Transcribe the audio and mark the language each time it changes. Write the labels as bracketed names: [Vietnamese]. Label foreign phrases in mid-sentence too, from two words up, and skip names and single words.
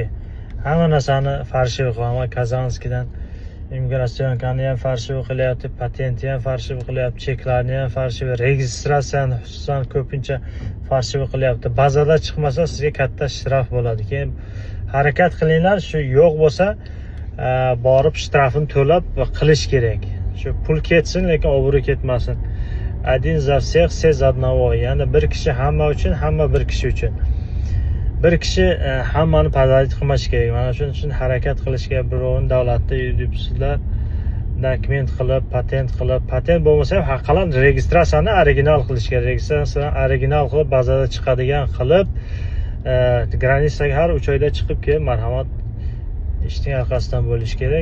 [Uzbek] Hamma narsani farshiviy qilaman. Kazanskidan immigratsiyankani ham farshiviy qilyapti, patentni ham farshiviy qilyapti, cheklarni ham farshiviy, registratsiyani xususan ko'pincha farshiviy qilyapti. Bazada chiqmasa sizga katta shtraf bo'ladi. Keyin harakat qilinglar, shu yo'q bo'lsa borib shtrafini to'lab qilish kerak. Shu pul ketsin, lekin obro' ketmasin. [Russian] Один за всех, все за одного. [Uzbek] Ya'ni bir kishi hamma uchun, hamma bir kishi uchun. Bir kishi hammani podajit qilmashi kerak. Mana shuning uchun harakat qilishga, birovni davlatda yuribsizlar, dokument qilib, patent bo'lmasa ham haqqalan registratsiyani original qilish kerak. Registratsiyani original qilib, bazada chiqadigan qilib, granitsaga har 3 oyda chiqib kelib, marhamat, ishning orqasidan bo'lish kerak.